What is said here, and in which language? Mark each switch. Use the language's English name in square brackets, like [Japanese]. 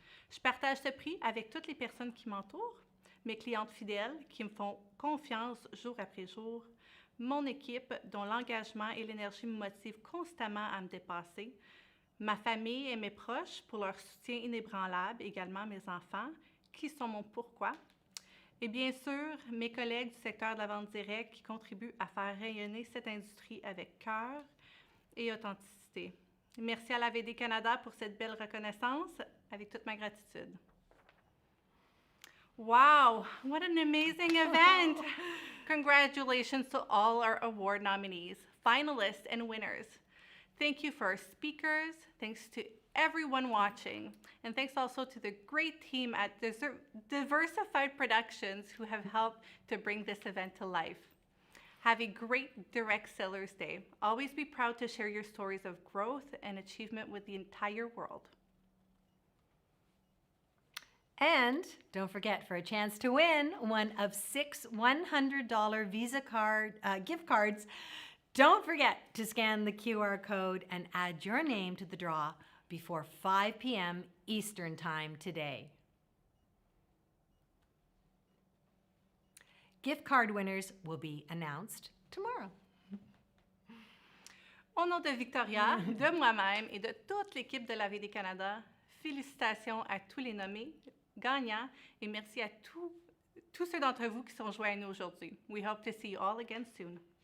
[French] Je partage ce prix avec toutes les personnes qui m'entourent, mes clientes fidèles qui me font confiance jour après jour, mon équipe dont l'engagement et l'énergie me motivent constamment à me dépasser, ma famille et mes proches pour leur soutien inébranlable, également mes enfants, qui sont mon pourquoi, et bien sûr, mes collègues du secteur de la vente directe qui contribuent à faire rayonner cette industrie avec cœur et authenticité. Merci à l'ISC Canada pour cette belle reconnaissance, avec toute ma gratitude. [English] Wow, what an amazing event! Congratulations to all our award nominees, finalists, and winners. Thank you for our speakers, thanks to everyone watching, and thanks also to the great team at Diversified Productions who have helped to bring this event to life. Have a great Direct Sellers Day. Always be proud to share your stories of growth and achievement with the entire world. And don't forget, for a chance to win one of 6 $100 Visa gift cards, don't forget to scan the QR code and add your name to the draw before 5 p.m. Eastern Time today. Gift card winners will be announced tomorrow. [French] Au nom de Victoria, de moi-même et de toute l'équipe de l'ISC Canada, félicitations à tous les nommés, gagnants, et merci à tous ceux d'entre vous qui sont joints à nous aujourd'hui. [English] We hope to see you all again soon.